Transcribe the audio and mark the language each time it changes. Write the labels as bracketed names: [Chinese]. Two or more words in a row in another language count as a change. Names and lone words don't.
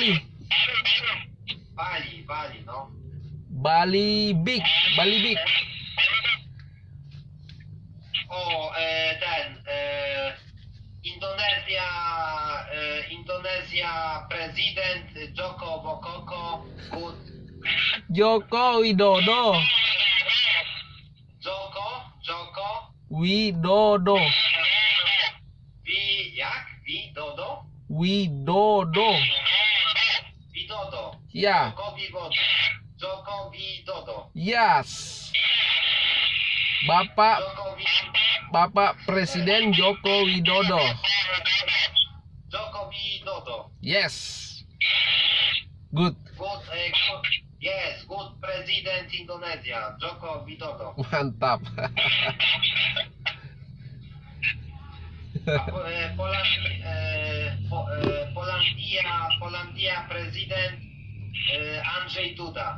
[English] no? Bali big. Oh, Indonesia President Joko good. Joko Widodo. Joko Widodo. Widodo. Ya. Joko Widodo. Yes. [Indonesian] Bapak Presiden Joko Widodo. [English] Joko Widodo. Yes. Good. Yes, good President Indonesia, Joko Widodo. [Indonesian] Mantap. [English] Polandia President Andrzej Duda.